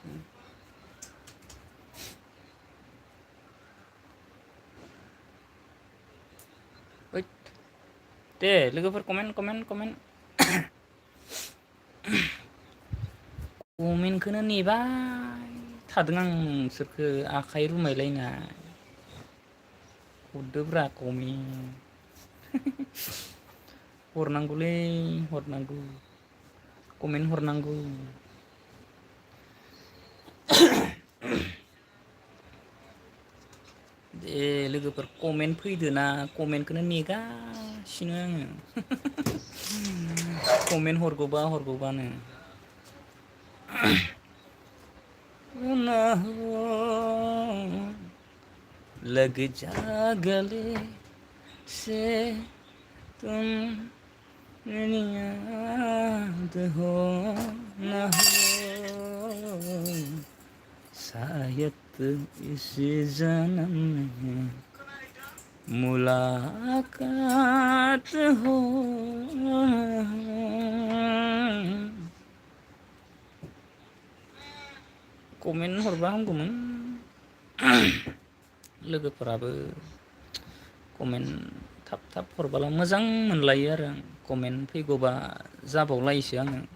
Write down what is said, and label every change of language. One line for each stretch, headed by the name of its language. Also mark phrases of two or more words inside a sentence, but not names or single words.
Bodo: ओइद दे लोगोफोर कमेन्ट कमेन्टखौनो नेबाय थादों आं नोंसोरखौ आखाइ रुमायलायनाय हरदोब्रा कमेन्ट हरनांगौलै हरनांगौ कमेन्ट हरनांगौ दे लोगोफोर कमेन्ट फैदो ना कमेन्टखौनो नेगासिनो आङो कमेन्ट हरगौबानो
Hindi: लग जा गले से तुम मेरी याद हो न हो शायद इस जन्म में मुलाकात हो
Bodo: कमेन्ट हरबा हामगौमोन लोगोफोराबो कमेन्ट थाब हरबाला मोजां मोनलायो आरो आं कमेन्ट फैगौबा जाबावलायोसो आङो